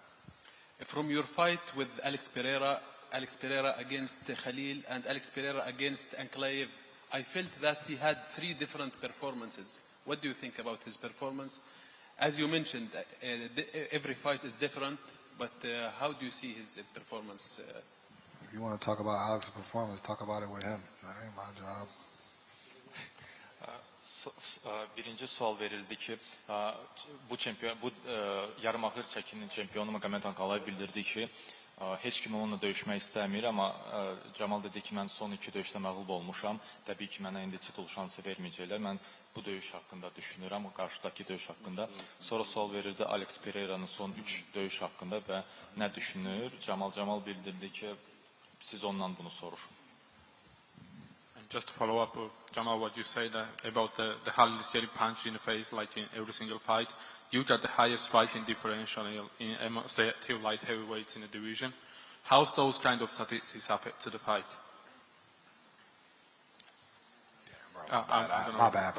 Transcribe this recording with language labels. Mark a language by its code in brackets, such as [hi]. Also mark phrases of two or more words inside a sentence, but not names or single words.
[en] From your fight with Alex Pereira against Khalil and Alex Pereira against Ankalaev, I felt that he had three different performances. What do you think about his performance? As you mentioned, every fight is different, but how do you see his performance? If you want to talk about Alex's performance, talk about it with him. That ain't my job. [az] Birinci sual verildi ki, bu yarımağır çəkinin çempionu Magomed Ankalaev bildirdi ki, heç kim onunla döyüşmək istəmir, amma Camal dedi ki, mən son 2 döyüşdə məğlub olmuşam. Təbii ki, mənə indi titul şansı verməyəcəklər. Mən bu döyüş haqqında düşünürəm, o qarşıdakı döyüş haqqında. Sonra sual verildi Alex Pereira'nın son 3 döyüş haqqında və nə düşünür? Camal bildirdi ki, siz ondan bunu soruşun. [en] Just to follow up, Jamal, what you said about the Khalil is getting punched in the face like in every single fight. You got the highest striking differential in two light heavyweights in the division. How's those kind of statistics affect to the fight? Yeah, bro, my bad, bro.